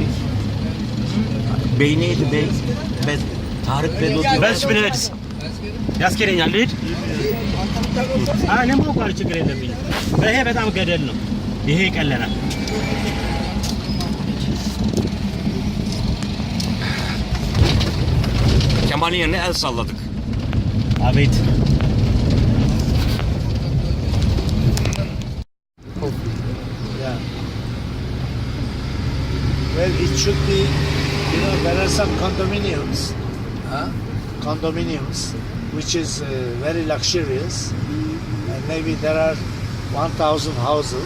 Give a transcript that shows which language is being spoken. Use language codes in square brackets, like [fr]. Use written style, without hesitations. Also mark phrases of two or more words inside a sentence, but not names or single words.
[tr] Bey neydi Bey? Ben Tarık Bey dolayı. [am] በስ ብለህስ ያስኬደኛል ልሂድ? እኔም እንኳን ችግር የለብኝም። ይሄ በጣም ገደል ነው። ይሄ ይቀለናል። [tr] Kemal'in yerine el salladık. [am] አቤት [en] Yeah. Well, it should be, there are some condominiums, Huh? which is very luxurious, and maybe there are 1,000 houses.